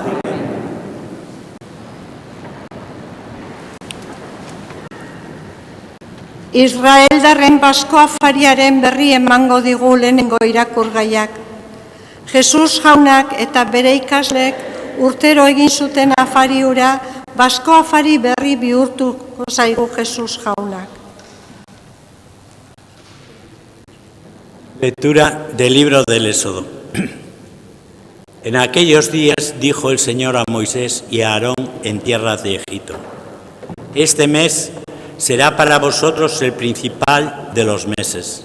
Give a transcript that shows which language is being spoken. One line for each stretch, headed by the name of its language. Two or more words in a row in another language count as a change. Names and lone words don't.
Basque: Israeldarren Basko afariaren berri emango digu lehenengo irakurgaiak. Jesus jaunak eta bere ikasleek urtero egin zuten afari hura, Basko afari berri bihurtuko zaigu Jesus jaunak.
Spanish: Lectura del libro del Éxodo. En aquellos días dijo el Señor a Moisés y a Aarón en tierras de Egipto: este mes será para vosotros el principal de los meses.